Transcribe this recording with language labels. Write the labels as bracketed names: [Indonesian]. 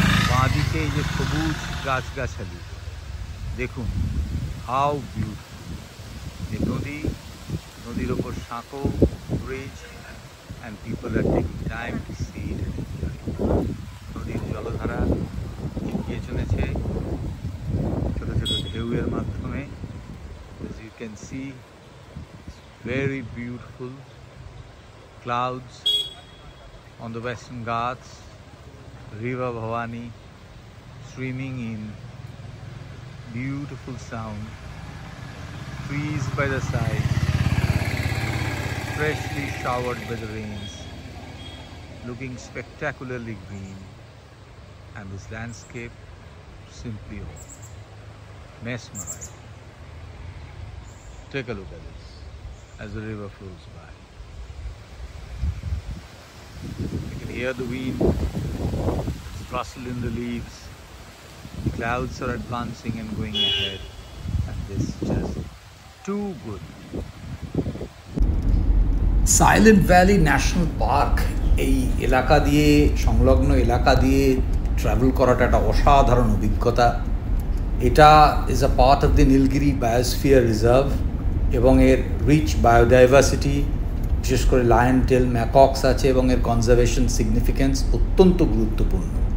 [Bangla] বাঁদিকে এই যে সবুজ গাছগাছালি, দেখুন [English] How beautiful. [Bangla] এই নদীর ওপর সাঁকো bridge, [English] And people are taking time to see it and enjoy. [Bangla] নদীর জলধারা এগিয়ে চলেছে ছোট ছোট ঢেউয়ের মাধ্যমে। [English] as you can see, it's very beautiful. Clouds on the Western Ghats, River Bhavani streaming in, beautiful sound, trees by the side, freshly showered by the rains, looking spectacularly green, and this landscape simply mesmerizing. Take a look at this as the river flows by. You can hear the wind rustle in the leaves. The clouds are advancing and going ahead, and this is just too good. [Bangla] Silent valley national park, এই এলাকা দিয়ে, সংলগ্ন এলাকা দিয়ে travel করাটা একটা অসাধারণ অভিজ্ঞতা। [English] এটা is a part of the Nilgiri biosphere reserve [Bangla] এবং এর রিচ বায়োডাইভার্সিটি, বিশেষ করে লায়ন টেল ম্যাকক্স আছে এবং এর কনজারভেশন সিগনিফিকেন্স অত্যন্ত গুরুত্বপূর্ণ।